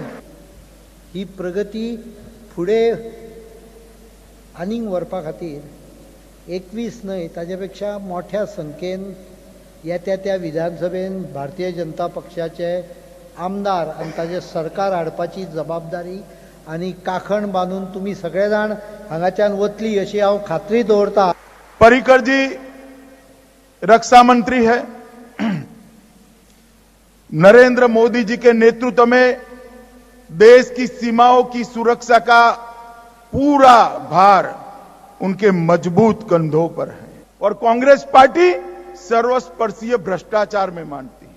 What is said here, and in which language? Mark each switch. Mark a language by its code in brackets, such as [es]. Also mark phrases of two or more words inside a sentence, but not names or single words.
[kok] ही प्रगती फुडें आनीक व्हरपा खातीर 21 न्हय ताचे पेक्षा मोठ्या संख्येन येत्या त्या विधानसभेन भारतीय जनता पक्षाचे आमदार आनी ताचें सरकार हाडपाची जबाबदारी आनी काखण बांदून तुमी सगळे जाण हांगाच्यान वतली अशी हांव खात्री दवरतां. [hi] पर्रिकर जी रक्षा मंत्री है. नरेंद्र मोदी जी के नेतृत्व में देश की सीमाओं की सुरक्षा का पूरा भार उनके मजबूत कंधों पर है. और कांग्रेस पार्टी सर्वस्पर्शीय भ्रष्टाचार में मानती है.